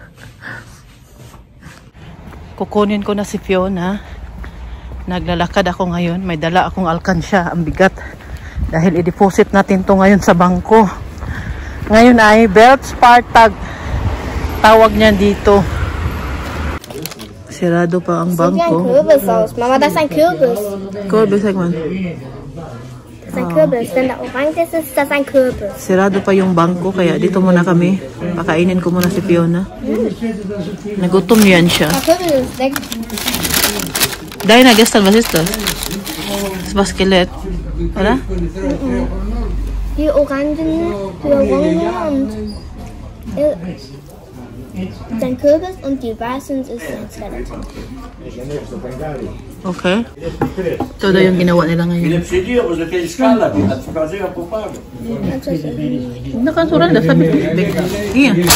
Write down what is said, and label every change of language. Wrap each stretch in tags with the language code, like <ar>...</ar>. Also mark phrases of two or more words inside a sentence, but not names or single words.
<tl>Kukunin ko na si Fiona. Naglalakad ako ngayon. May dala akong alkansya. Ang bigat. Dahil i-deposit natin to ngayon sa bangko. Ngayon ay belt Spartag. Tawag niya dito. Sirado pa ang</tl> <de>Sieht wie ein</de> <tl>bangko.</tl> <de>Kürbis aus. Mama, das ist ein Kürbis. Kürbis, sag mal. Das ist ein Kürbis. Wenn da orange ist, ist das ein Kürbis.</de> <tl>Sirado pa yung bangko, kaya dito muna kami. Pakainin ko muna si Fiona. Nagutom yan siya.</tl> <de>Der Kürbis ist weg. Deiner gestern, was ist das? Das war Skelett. Oder? Die Orangen und ist ein Kürbis und die weißen ist ein Skeleton. Okay.</de> <tl>Ito daw yung ginawa nila ngayon. Nakasuran na sabi ko. Iya.</tl>